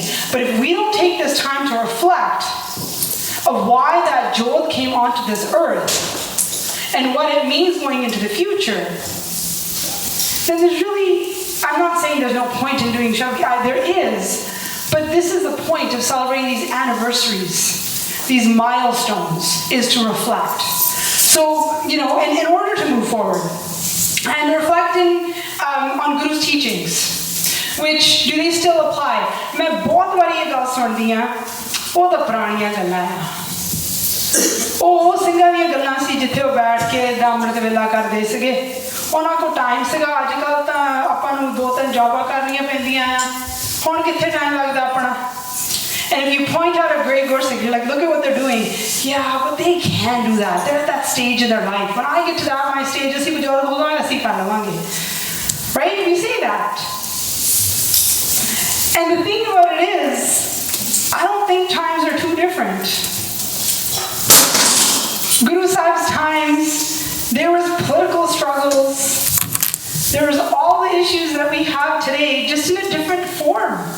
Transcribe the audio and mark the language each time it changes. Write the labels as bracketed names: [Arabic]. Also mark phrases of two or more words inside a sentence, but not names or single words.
[English] But if we don't take this time to reflect of why that Jodh came onto this earth and what it means going into the future, then there's really, I'm not saying there's no point in doing Shabad, there is, but this is the point of celebrating these anniversaries, these milestones, is to reflect. So, you know, and in order to move forward, and reflecting on Guru's teachings, which, do they still apply? [Punjabi] ਮੈਂ ਬਹੁਤ ਬਾਰੀ ਇਹ ਗੱਲ ਸੁਣਦੀ ਹਾਂ, ਉਹ ਤਾਂ ਪੁਰਾਣੀਆਂ ਗੱਲਾਂ ਹੈਂ। ਉਹ ਸਿੰਘਾਂ ਦੀਆਂ ਗੱਲਾਂ ਸੀ ਜਿੱਥੇ ਉਹ ਬੈਠ ਕੇ ਅੰਮ੍ਰਿਤ ਵੇਲਾ ਕਰਦੇ ਸੀਗੇ। ਉਹਨਾਂ ਕੋਲ ਟਾਈਮ ਸੀਗਾ। ਅੱਜ ਕੱਲ੍ਹ ਤਾਂ ਆਪਾਂ ਨੂੰ 2-3 ਜੌਬਾਂ ਕਰਨੀਆਂ ਪੈਂਦੀਆਂ ਆ। ਹੁਣ ਕਿੱਥੇ ਟਾਈਮ ਲੱਗਦਾ ਆਪਣਾ? [English] And if you point out a great Gursikh, you're like, look at what they're doing. Yeah, but they can do that. They're at that stage in their life. When I get to that my stage, [Punjabi] ਅਸੀਂ ਬਜ਼ੁਰਗ ਹੋ ਜਾਵਾਂਗੇ, ਅਸੀਂ ਕਰ ਲਵਾਂਗੇ. [English] Right? We say that. And the thing about it is, I don't think times are too different. Guru Sahib's times, there was political struggles. There was all the issues that we have today, just in a different form.